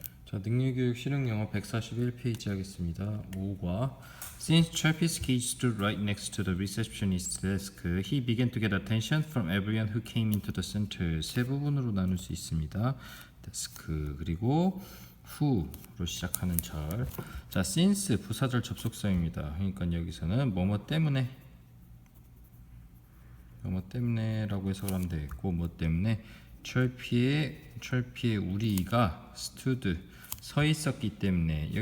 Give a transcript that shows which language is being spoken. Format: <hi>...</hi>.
<ko>자, 능력교육 실용영어 141페이지 하겠습니다. 5과</ko> <en>Since Trappist cage stood right next to the receptionist's desk, he began to get attention from everyone who came into the center.</en> <ko>세 부분으로 나눌 수 있습니다. desk 그리고 who로 시작하는 절. 자, since 부사절 접속사입니다. 그러니까 여기서는 뭐뭐 때문에라고 해석을 하면 되겠고, 뭐 때문에 철피에 우리가 stood 서 있었기 때문에.</ko>